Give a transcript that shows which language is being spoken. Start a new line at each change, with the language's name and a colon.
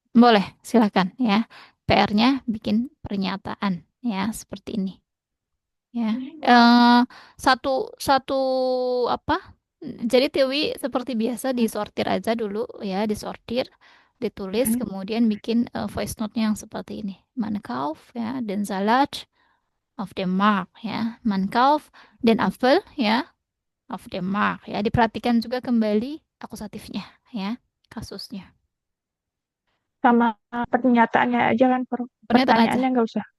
Indonesian: Boleh, silakan ya. PR-nya bikin pernyataan ya, seperti ini. Ya, eh satu satu apa? Jadi Tiwi seperti biasa disortir aja dulu ya, disortir, ditulis, Hmm. kemudian bikin voice note-nya yang seperti ini.
German: Man kauf ya, den Salat auf dem Markt ya, man kauf den Apfel ya, auf dem Markt ya.
Indonesian: Diperhatikan juga kembali akusatifnya ya, kasusnya. Sama pernyataannya aja kan, Bro. Pernyataan aja, Pertanyaannya nggak usah.